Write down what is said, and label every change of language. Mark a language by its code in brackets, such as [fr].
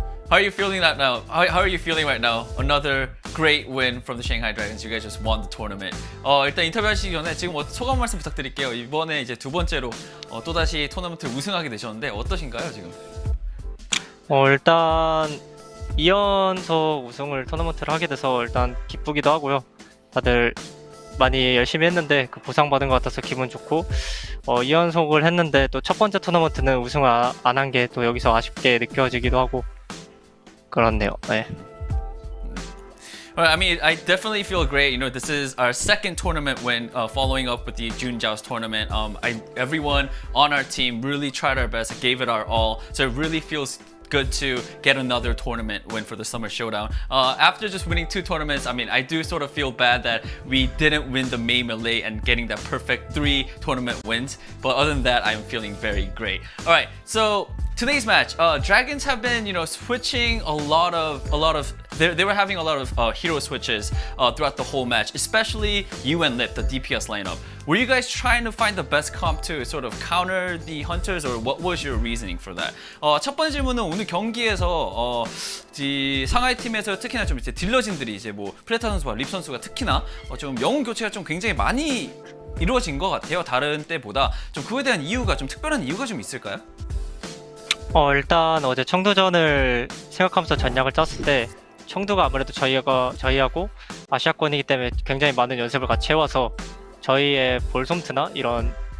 [en] How are you feeling that now? How are you feeling right now? Another great win from the Shanghai Dragons. You guys just won the tournament. [ko] 일단 인터뷰하시기 전에 지금 소감 말씀 부탁드릴게요. 이번에 이제 두 번째로 또 다시 토너먼트를 우승하게 되셨는데 어떠신가요 지금? 일단 2연속 우승을 토너먼트를 하게 돼서 일단 기쁘기도 하고요. 다들 많이 열심히 했는데 그 보상받은 것 같아서 기분 좋고 2연속을 했는데 또 첫 번째 토너먼트는 우승을 안 한 게 또 여기서 아쉽게 느껴지기도 하고 그렇네요. 네. [en] I mean, I definitely feel great. You know, this is our second tournament win, following up with the Junjiao's tournament. Everyone on our team really tried our best, gave it our all. So it really feels good to get another tournament win for the Summer Showdown. After just winning 2 tournaments, I mean, I do sort of feel bad that we didn't win the main melee and getting that perfect 3 tournament wins. But other than that, I'm feeling very great. All right, so today's match, Dragons have been, you know, switching a lot of. They were having a lot of hero switches throughout the whole match, especially you and Lip, the DPS lineup. Were you guys trying to find the best comp to sort of counter the Hunters, or what was your reasoning for that? [ko] 첫 번째 질문은 오늘 경기에서 상하이 팀에서 특히나 좀 이제 딜러진들이 이제 뭐 프레타 선수와 립 선수가 특히나 좀 영웅 교체가 좀 굉장히 많이 이루어진 것 같아요. 다른 때보다 좀 그거에 대한 이유가 좀 특별한 이유가 좀 있을까요? 일단 어제 청두전을 생각하면서 전략을 짰을 때 청두가 아무래도 저희하고 아시아권이기 때문에 굉장히 많은 연습을 같이 해와서 저희의 볼솜트나 이런